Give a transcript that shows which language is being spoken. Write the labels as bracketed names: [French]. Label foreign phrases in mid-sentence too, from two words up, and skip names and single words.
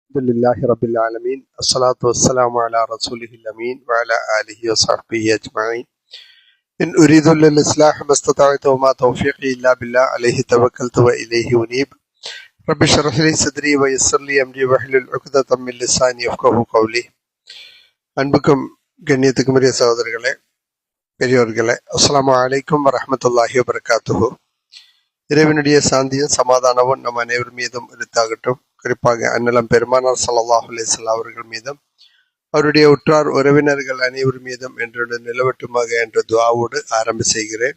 [Arabic] الحمد لله رب العالمين الصلاة والسلام على رسوله الأمين وعلى آله وصحبه أجمعين إن أريد إلا الإصلاح ما استطعت وما توفيقي إلا بالله عليه توكلت وإليه أنيب رب اشرح لي صدري ويسر لي أمري واحلل عقدة من لساني يفقهوا قولي [Tamil] அன்புக்கும் கண்ணியத்துக்கும் உரிய சகோதரர்களே பெரியோர்களே [Arabic] السلام عليكم ورحمة الله وبركاته. [Tamil] இறைவனுடைய சாந்தியும் சமாதானமும் நம் அனைவர் மீதும் இருத்தாகட்டும். குறிப்பாக அன்னலம் பெருமானார் [Arabic] صلى الله عليه وسلم [Tamil] அவர்கள் மீதும் அவருடைய உற்றார் உறவினர்கள் அனைவர் மீதும் என்று நிலவட்டுமாக என்ற துஆவோடு ஆரம்ப செய்கிறேன்.